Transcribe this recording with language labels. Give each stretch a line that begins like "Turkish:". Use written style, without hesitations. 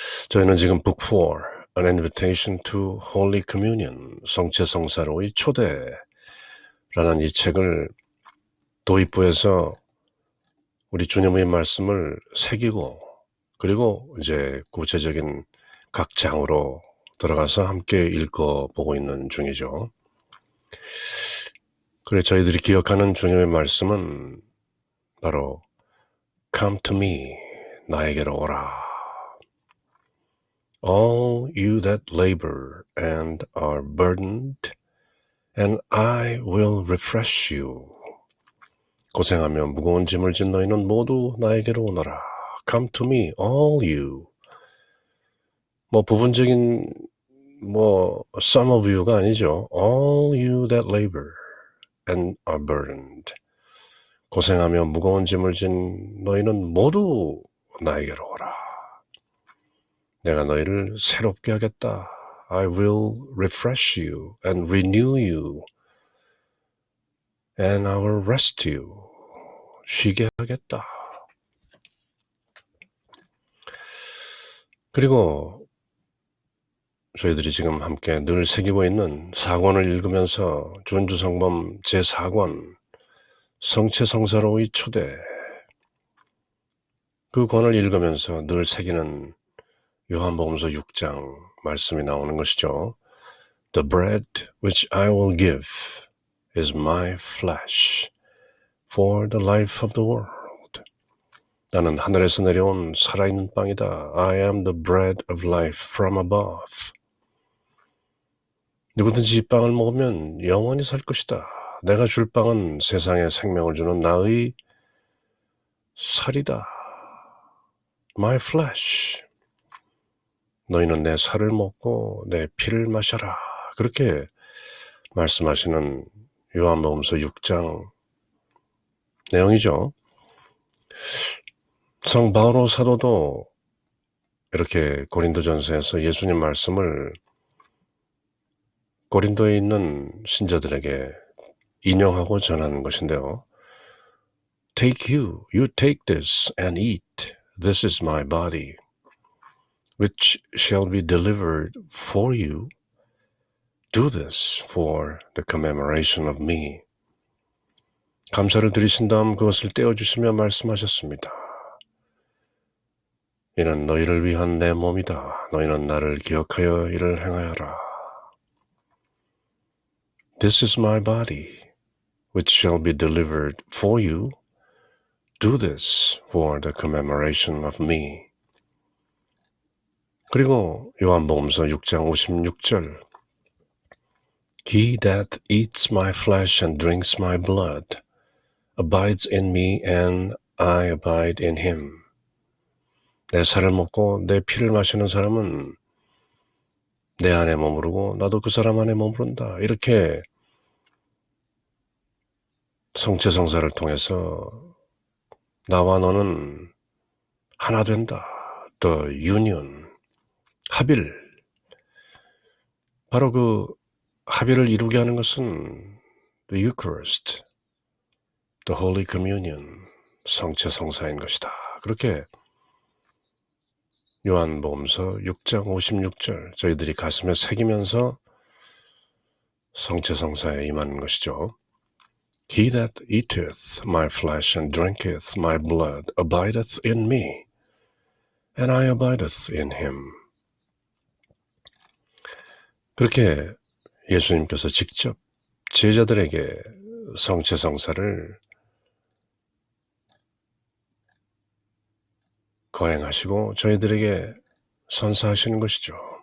Korean: 저희는 지금 Book 4, An Invitation to Holy Communion, 성체성사로의 초대라는 이 책을 도입부에서 우리 주님의 말씀을 새기고 그리고 이제 구체적인 각 장으로 들어가서 함께 읽어보고 있는 중이죠. 그래 저희들이 기억하는 주님의 말씀은 바로
English: Come to me,
Korean: 나에게로 오라. All you that labor and are burdened, and I will refresh you. 고생하며 무거운 짐을 진 너희는 모두 나에게로 오너라.
English: Come to me, all you.
Korean: 부분적인
English: some of you가
Korean: 아니죠.
English: All you that labor and are burdened.
Korean: 고생하며 무거운 짐을 진 너희는 모두 나에게로 오라. 내가 너희를 새롭게 하겠다.
English: I will refresh you and renew you. And I will rest you.
Korean: 쉬게 하겠다. 그리고 저희들이 지금 함께 늘 새기고 있는 4권을 읽으면서 준주성범 제4권 성체성사로의 초대, 그 권을 읽으면서 늘 새기는 요한복음서 6장 말씀이 나오는 것이죠.
English: The bread which I will give is my flesh for the life of the world.
Korean: 나는 하늘에서 내려온 살아있는 빵이다.
English: I am the bread of life from above.
Korean: 누구든지 이 빵을 먹으면 영원히 살 것이다. 내가 줄 빵은 세상에 생명을 주는 나의 살이다.
English: My flesh.
Korean: 너희는 내 살을 먹고 내 피를 마셔라. 그렇게 말씀하시는 요한복음서 6장 내용이죠. 성 바오로 사도도 이렇게 고린도전서에서 예수님 말씀을 고린도에 있는 신자들에게 인용하고 전하는 것인데요.
English: you take this and eat. This is my body, which shall be delivered for you. Do this for the commemoration of me.
Korean: 감사를 드리신 다음 그것을 떼어주시며 말씀하셨습니다. 이는 너희를 위한 내 몸이다. 너희는 나를 기억하여 이를 행하여라.
English: This is my body. which shall be delivered for you, do this for the commemoration of me.
Korean: 그리고 요한복음서 6장 56절
English: He that eats my flesh and drinks my blood abides in me and I abide in him.
Korean: 내 살을 먹고 내 피를 마시는 사람은 내 안에 머무르고 나도 그 사람 안에 머무른다. 이렇게 성체성사를 통해서 나와 너는 하나 된다.
English: The union,
Korean: 합일. 바로 그 합일을 이루게 하는 것은
English: the Eucharist, the Holy Communion,
Korean: 성체성사인 것이다. 그렇게 요한복음서 6장 56절 저희들이 가슴에 새기면서 성체성사에 임하는 것이죠.
English: He that eateth my flesh and drinketh my blood abideth in me, and I abideth in him.
Korean: 그렇게 예수님께서 직접 제자들에게 성체성사를 거행하시고 저희들에게 선사하시는 것이죠.